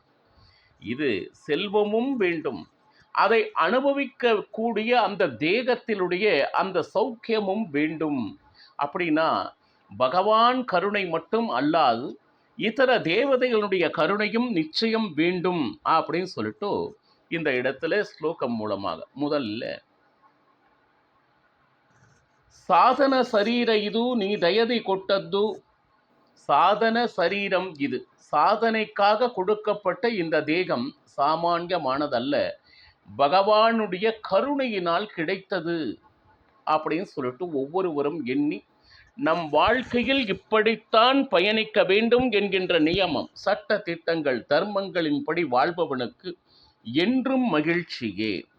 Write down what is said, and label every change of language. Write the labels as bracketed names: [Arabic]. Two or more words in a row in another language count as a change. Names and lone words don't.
[Tamil] இது செல்வமும் வேண்டும், அதை அனுபவிக்க கூடிய அந்த தேகத்தினுடைய அந்த சௌக்கியமும் வேண்டும். அப்படின்னா பகவான் கருணை மட்டும் அல்லாது இதர தேவதைகளுடைய கருணையும் நிச்சயம் வேண்டும் அப்படின்னு சொல்லிட்டு இந்த இடத்துல ஸ்லோகம் மூலமாக முதல்ல [Kannada] ಸಾಧನ ಶರೀರ ಇದು ನೀ ದಯದಿ ಕೊಟ್ಟದ್ದು. [Tamil] சாதன சரீரம் இது, சாதனைக்காக கொடுக்கப்பட்ட இந்த தேகம் சாமானியமானதல்ல, பகவானுடைய கருணையினால் கிடைத்தது அப்படின்னு சொல்லிட்டு ஒவ்வொருவரும் எண்ணி நம் வாழ்க்கையில் இப்படித்தான் பயணிக்க வேண்டும் என்கின்ற நியமம், சட்ட திட்டங்கள், தர்மங்களின்படி வாழ்பவனுக்கு என்றும் மகிழ்ச்சியே.